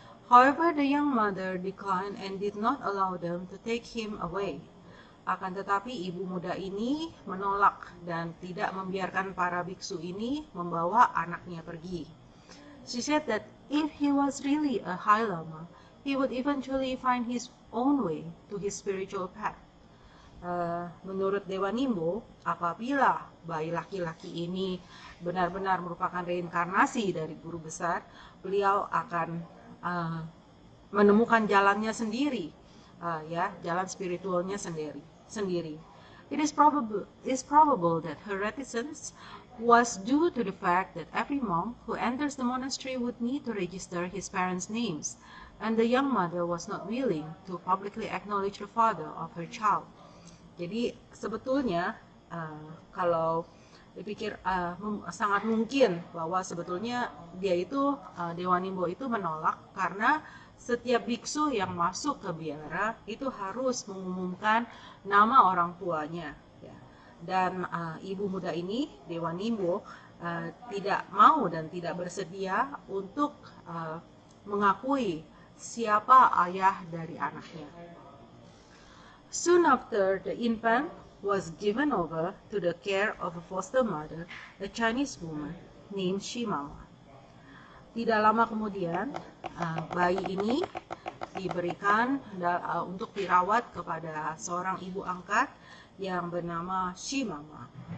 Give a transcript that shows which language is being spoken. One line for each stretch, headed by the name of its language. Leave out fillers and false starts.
English: However, the young mother declined and did not allow them to take him away.
Indonesian: Akan tetapi ibu muda ini menolak dan tidak membiarkan para biksu ini membawa anaknya pergi.
English: She said that if he was really a High Lama, he would eventually find his own way to his spiritual path.
Indonesian: Menurut Dewa Nimbo, apabila bayi laki-laki ini benar-benar merupakan reinkarnasi dari guru besar, beliau akan menemukan jalannya sendiri, jalan spiritualnya sendiri.
English: It is probable that her reticence was due to the fact that every monk who enters the monastery would need to register his parents' names, and the young mother was not willing to publicly acknowledge the father of her child.
Indonesian: Jadi sebetulnya kalau dipikir sangat mungkin bahwa sebetulnya Dewa Nimbo itu menolak karena setiap biksu yang masuk ke biara itu harus mengumumkan nama orang tuanya ya. Dan ibu muda ini, Dewa Nimbo, tidak mau dan tidak bersedia untuk mengakui siapa ayah dari anaknya.
English: Soon after, the infant was given over to the care of a foster mother, a Chinese woman named Shimama.
Indonesian: Tidak lama kemudian, bayi ini diberikan untuk dirawat kepada seorang ibu angkat yang bernama Shimama.